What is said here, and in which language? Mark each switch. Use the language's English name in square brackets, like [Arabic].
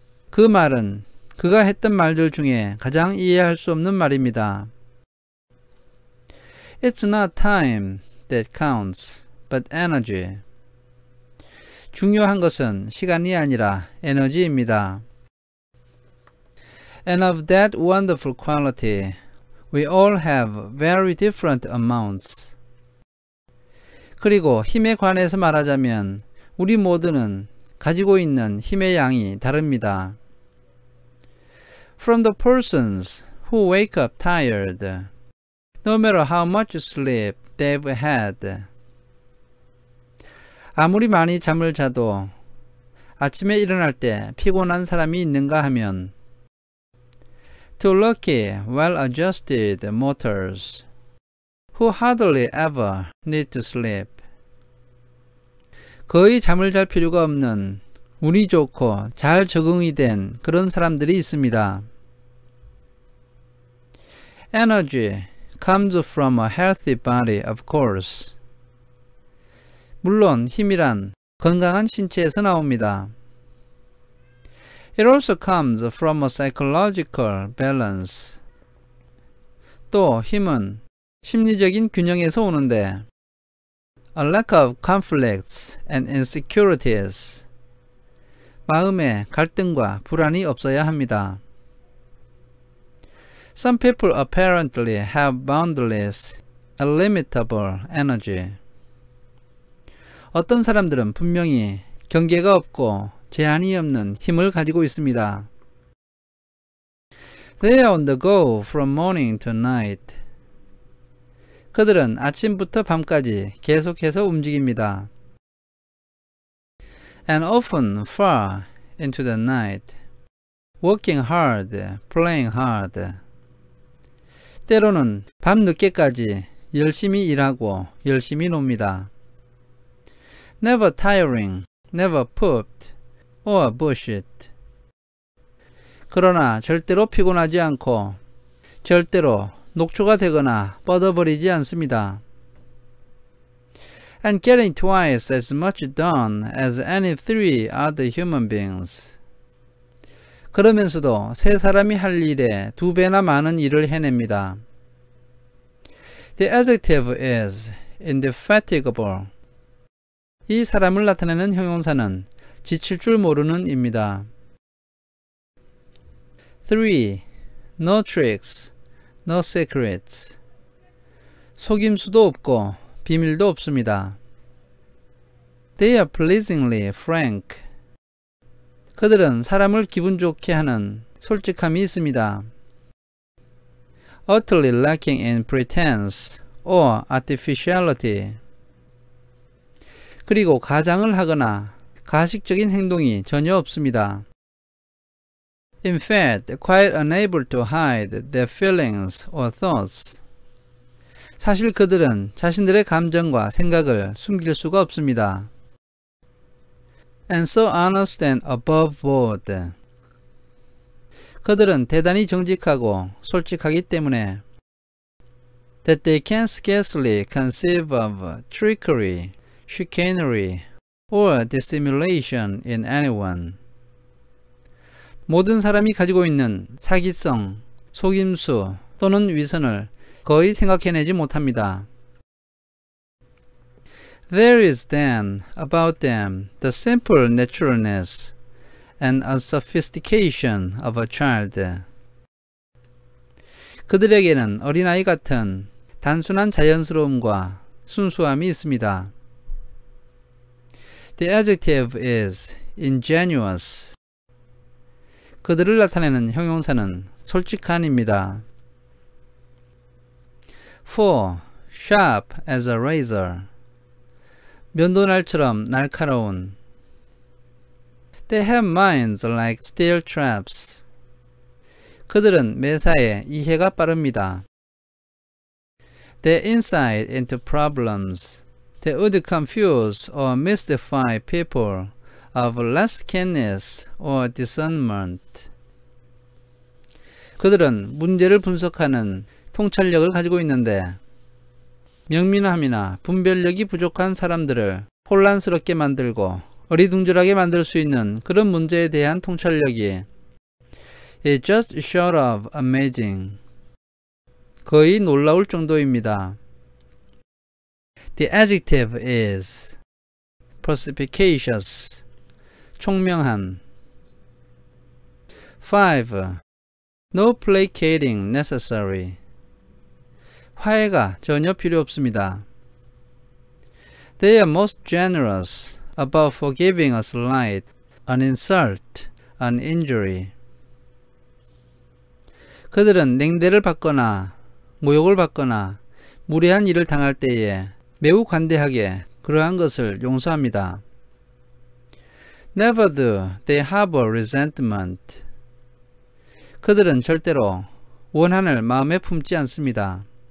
[Korean] 그 말은 그가 했던 말들 중에 가장 이해할 수 없는 말입니다. [English] It's not time that counts, but energy. [Korean] 중요한 것은 시간이 아니라 에너지입니다. [English] And of that wonderful quality, we all have very different amounts. [Korean] 그리고 힘에 관해서 말하자면 우리 모두는 가지고 있는 힘의 양이 다릅니다. [English] From the persons who wake up tired, no matter how much sleep they've had. [Korean] 아무리 많이 잠을 자도 아침에 일어날 때 피곤한 사람이 있는가 하면 [English] To lucky, well-adjusted mortals who hardly ever need to sleep. [Korean] 거의 잠을 잘 필요가 없는 운이 좋고 잘 적응이 된 그런 사람들이 있습니다. [English] Energy comes from a healthy body, of course. [Korean] 물론 힘이란 건강한 신체에서 나옵니다. [English] It also comes from a psychological balance. [Korean] 또 힘은 심리적인 균형에서 오는데 [English] A lack of conflicts and insecurities. [Korean] 마음에 갈등과 불안이 없어야 합니다. [English] Some people apparently have boundless, illimitable energy. [Korean] 어떤 사람들은 분명히 경계가 없고 제한이 없는 힘을 가지고 있습니다. [English] They are on the go from morning to night. [Korean] 그들은 아침부터 밤까지 계속해서 움직입니다. [English] And often far into the night. Working hard, playing hard. [Korean] 때로는 밤늦게까지 열심히 일하고 열심히 놉니다. [English] Never tiring, never pooped, or bullshit. [Korean] 그러나 절대로 피곤하지 않고 절대로 녹초가 되거나 뻗어버리지 않습니다. [English] And getting twice as much done as any three other human beings. [Korean] 그러면서도 세 사람이 할 일에 2배나 많은 일을 해냅니다. [English] The adjective is indefatigable. [Korean] 이 사람을 나타내는 형용사는 지칠 줄 모르는 입니다. [English] 3. No tricks, no secrets. [Korean] 속임수도 없고 비밀도 없습니다. [English] They are pleasingly frank. [Korean] 그들은 사람을 기분 좋게 하는 솔직함이 있습니다. [English] Utterly lacking in pretense or artificiality. [Korean] 그리고 가장을 하거나 가식적인 행동이 전혀 없습니다. [English] In fact, quite unable to hide their feelings or thoughts. [Korean] 사실 그들은 자신들의 감정과 생각을 숨길 수가 없습니다. [English] And so honest and above board. [Korean] 그들은 대단히 정직하고 솔직하기 때문에 [English] that they can scarcely conceive of trickery, chicanery, or dissimulation in anyone. [Korean] 모든 사람이 가지고 있는 사기성, 속임수 또는 위선을 거의 생각해내지 못합니다. [English] There is then about them the simple naturalness and unsophistication of a child. [Korean] 그들에게는 어린아이 같은 단순한 자연스러움과 순수함이 있습니다. [English] The adjective is ingenuous. [Korean] 그들을 나타내는 형용사는 솔직한입니다. [English] 4. Sharp as a razor. [Korean] 면도날처럼 날카로운. [English] They have minds like steel traps. [Korean] 그들은 매사에 이해가 빠릅니다. [English] Their insight into problems. They would confuse or mystify people of less keenness or discernment. [Korean] 그들은 문제를 분석하는 통찰력을 가지고 있는데 명민함이나 분별력이 부족한 사람들을 혼란스럽게 만들고 어리둥절하게 만들 수 있는 그런 문제에 대한 통찰력이 [English] is just short of amazing. [Korean] 거의 놀라울 정도입니다. [English] The adjective is perspicacious. 총명한. 5. No placating necessary. [Korean] 화해가 전혀 필요 없습니다. [English] They are most generous about forgiving a slight, an insult, an injury. [Korean] 그들은 냉대를 받거나 모욕을 받거나 무례한 일을 당할 때에 매우 관대하게 그러한 것을 용서합니다. [English] Never do they harbor resentment. [Korean] 그들은 절대로 원한을 마음에 품지 않습니다.